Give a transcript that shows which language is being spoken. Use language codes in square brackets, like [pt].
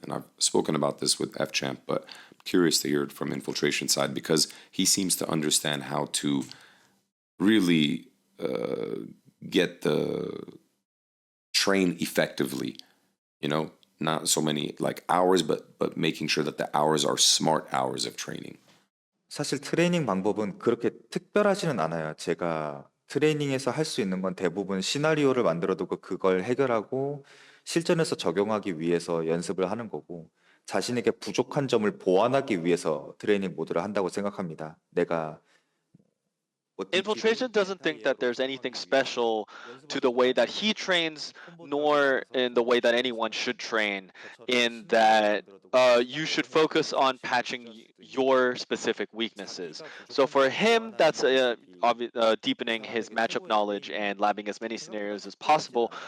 [en] And I've spoken about this with F Champ, but I'm curious to hear it from Infiltration side because he seems to understand how to really get the train effectively, not so many like hours, but making sure that the hours are smart hours of training. [ko] 사실 트레이닝 방법은 그렇게 특별하지는 않아요. 제가 트레이닝에서 할 수 있는 건 대부분 시나리오를 만들어두고 그걸 해결하고 실전에서 적용하기 위해서 연습을 하는 거고 자신에게 부족한 점을 보완하기 위해서 트레이닝 모드를 한다고 생각합니다. 내가 [en] Infiltration doesn't think that there's anything special to the way that he trains, nor in the way that anyone should train, in that you should focus on patching your specific weaknesses. So for him, that's deepening his matchup knowledge and labbing as many scenarios as possible.